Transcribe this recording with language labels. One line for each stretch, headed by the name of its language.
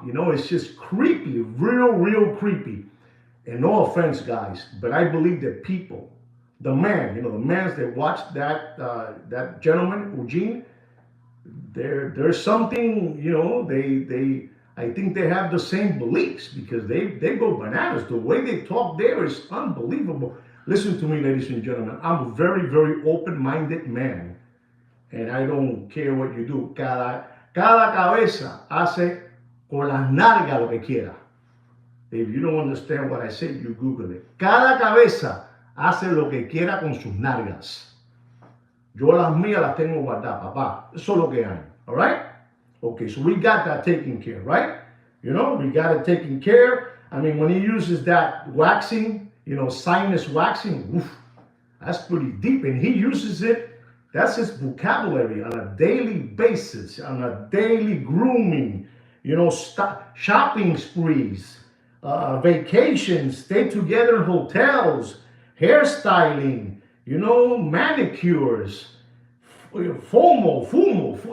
English: You know, it's just creepy, real creepy. And no offense, guys, but I believe that people, the man, you know, the mans that watched that gentleman, Eugene, there's something, you know, I think they have the same beliefs because they go bananas. The way they talk there is unbelievable. Listen to me, ladies and gentlemen. I'm a very open-minded man. And I don't care what you do.
Spanish: Cada cabeza hace con las nalgas lo que quiera.
English: If you don't understand what I said, you Google it.
Spanish: Cada cabeza hace lo que quiera con sus nalgas. Yo las mías las tengo guardadas, papá. Eso es lo que hay.
English: All right? Okay, so we got that taken care, right? You know, we got it taken care. I mean, when he uses that waxing, you know, sinus waxing, oof, that's pretty deep. And he uses it, that's his vocabulary on a daily basis, on a daily grooming, you know, shopping sprees, vacations, stay together in hotels, hairstyling, you know, manicures, fumo.